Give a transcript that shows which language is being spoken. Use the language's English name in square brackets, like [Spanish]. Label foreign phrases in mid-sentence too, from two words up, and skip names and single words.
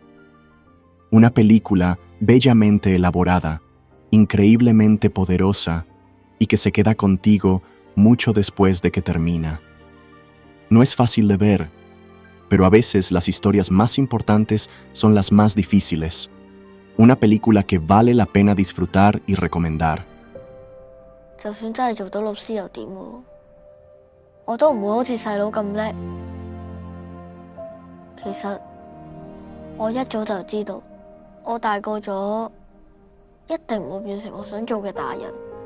[Spanish] Una película bellamente elaborada, increíblemente poderosa y que se queda contigo mucho después de que termina. No es fácil de ver, pero a veces las historias más importantes son las más difíciles. Una película que vale la pena disfrutar y recomendar. [Cantonese] 就算真係做到老師又點喎？我都唔會好似細佬咁叻。其實我一早就知道，我大個咗一定唔會變成我想做嘅大人。